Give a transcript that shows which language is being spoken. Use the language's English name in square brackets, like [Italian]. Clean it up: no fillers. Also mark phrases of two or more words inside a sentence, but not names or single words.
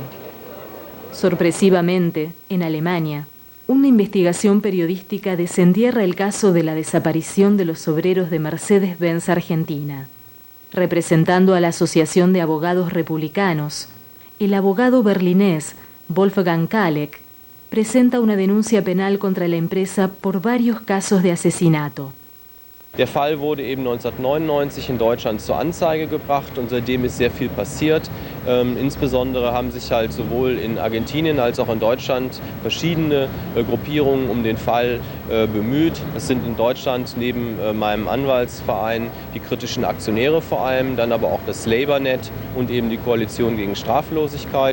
[Spanish] Sorpresivamente, en Alemania, una investigación periodística desentierra el caso de la desaparición de los obreros de Mercedes-Benz Argentina. Representando a la Asociación de Abogados Republicanos, el abogado berlinés Wolfgang Kalleck presenta una denuncia penal contra la empresa por varios casos de asesinato. [German] Der Fall wurde eben 1999 in Deutschland zur Anzeige gebracht und seitdem ist sehr viel passiert. Insbesondere haben sich halt sowohl in Argentinien als auch in Deutschland verschiedene Gruppierungen um den Fall bemüht. Es sind in Deutschland neben meinem Anwaltsverein die kritischen Aktionäre vor allem, dann aber auch das LabourNet und eben die Koalition gegen Straflosigkeit.